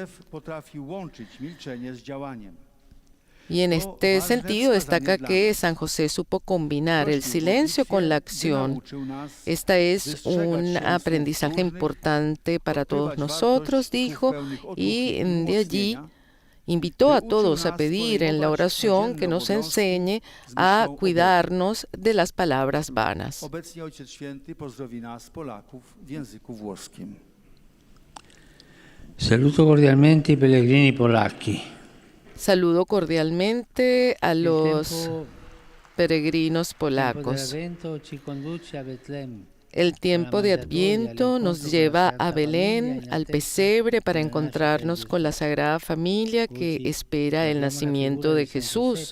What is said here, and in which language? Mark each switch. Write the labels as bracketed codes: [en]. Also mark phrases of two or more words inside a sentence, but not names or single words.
[es] Y en este sentido destaca que San José supo combinar el silencio con la acción. Este es un aprendizaje importante para todos nosotros, dijo, y de allí invitó a todos a pedir en la oración que nos enseñe a cuidarnos de las palabras vanas. [it] Saluto cordialmente i pellegrini polacchi. [es] Saludo cordialmente a los peregrinos polacos. El tiempo de Adviento nos lleva a Belén, al pesebre, para encontrarnos con la Sagrada Familia que espera el nacimiento de Jesús.